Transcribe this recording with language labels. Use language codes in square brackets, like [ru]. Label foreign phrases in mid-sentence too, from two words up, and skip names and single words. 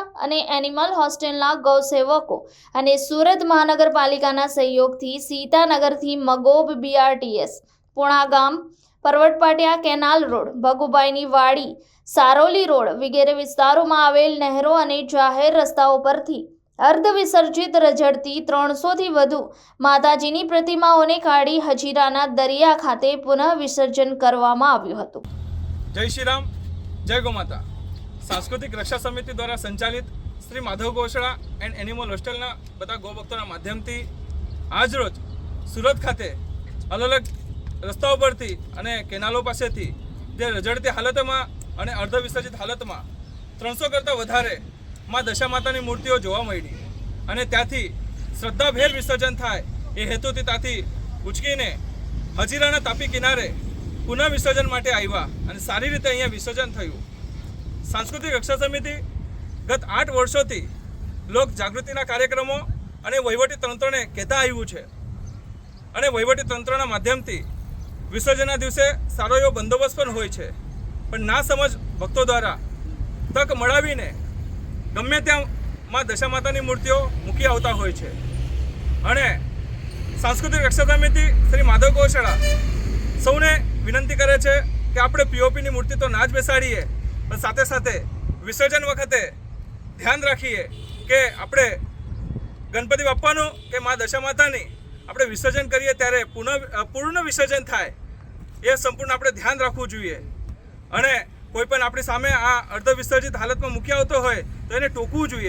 [gu] અને એનિમલ હોસ્ટેલના ગૌસેવકો અને સુરત મહાનગરપાલિકાના સહયોગથી સીતાનગરથી મગોબ BRTS, પુણા ગામ, પરવટપાટિયા કેનાલ રોડ, ભગુભાઈની વાડી, સારોલી રોડ વગેરે વિસ્તારોમાં આવેલ નહેરો અને જાહેર રસ્તાઓ પરથી અર્ધ વિસર્જિત રજડતી 300 થી વધુ માતાજીની પ્રતિમાઓને કાઢી હજીરાના દરિયા ખાતે પુનઃ વિસર્જન કરવામાં આવ્યું હતું। જય શ્રી રામ, જય ગૌ માતા। સાંસ્કૃતિક રક્ષા સમિતિ દ્વારા સંચાલિત શ્રી માધવ ગૌશાળા એન્ડ એનિમલ હોસ્ટેલના બધા ગૌભક્તોના માધ્યમથી આજ રોજ સુરત ખાતે અલગ અલગ રસ્તાઓ પરથી અને કેનાલો પાસેથી જે રજડતી હાલતમાં અને અર્ધ વિસર્જિત હાલતમાં 300 કરતા વધારે માં દશા માતાની મૂર્તિઓ જોવા મળી અને ત્યાથી શ્રદ્ધાભેર વિસર્જન થાય એ હેતુથી ત્યાથી ઉચકીને હજીરાના તાપી કિનારે પુનઃ વિસર્જન માટે આવ્યા અને સારી રીતે અહીંયા વિસર્જન થયું। સાંસ્કૃતિક રક્ષા સમિતિ ગત 8 વર્ષોથી લોક જાગૃતિના કાર્યક્રમો અને વહીવટી તંત્રને કહેતા આવ્યું છે અને વહીવટી તંત્રના માધ્યમથી વિસર્જનના દિવસે સારો એવો બંદોબસ્ત પણ હોય છે, પણ ના સમજ ભક્તો દ્વારા તક મળાવીને ગમે ત્યાં માં દશા માતાની મૂર્તિઓ મૂકી આવતા હોય છે અને સાંસ્કૃતિક રક્ષા સમિતિ શ્રી માધવ ગૌશાળા સૌને વિનંતી કરે છે કે આપણે POP ની મૂર્તિ તો ના જ બેસાડીએ, પણ સાથે સાથે વિસર્જન વખતે ધ્યાન રાખીએ કે આપણે ગણપતિ બાપ્પાનું કે મા દશા માતાની આપણે વિસર્જન કરીએ ત્યારે પૂર્ણ વિસર્જન થાય એ સંપૂર્ણ આપણે ધ્યાન રાખવું જોઈએ અને કોઈ પણ આપણી સામે આ અર્ધ વિસર્જિત હાલતમાં મૂકી આવતો હોય તો એને ટોકવું જોઈએ।